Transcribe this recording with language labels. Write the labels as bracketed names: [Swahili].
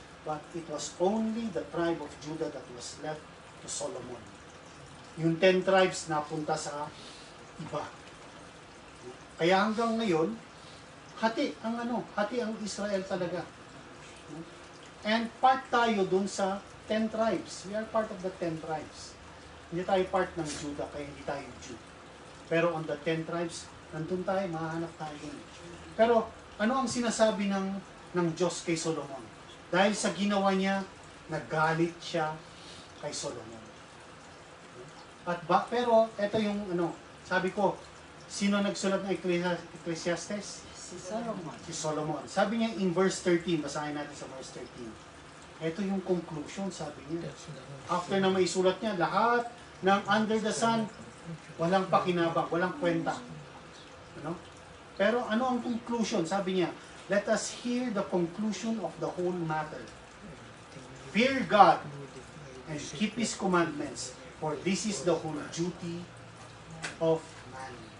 [English] But it was only the tribe of Judah that was left to Solomon. [Filipino] Yung 10 tribes napunta sa iba. Kaya hanggang ngayon, hati ang Israel talaga. And part tayo dun sa 10 tribes. [English] We are part of the 10 tribes. [Filipino] Hindi tayo part ng Judah, kaya hindi tayo Jew. Pero on the 10 tribes, nandun tayo, mahanap tayo dun. Pero ano ang sinasabi ng Diyos kay Solomon? Dahil sa ginawa niya, nagalit siya kay Solomon. Pero ito yung sabi ko, sino nagsulat ng Ecclesiastes? Si Solomon. Si Solomon. Sabi niya in verse 13, basahin natin sa verse 13. Ito yung conclusion, sabi niya. After na maisulat niya, lahat ng [English] under the sun, [Filipino] walang pakinabang, walang kwenta. Pero ano ang conclusion? Sabi niya, [English] let us hear the conclusion of the whole matter. Fear God and keep His commandments, for this is the whole duty of man.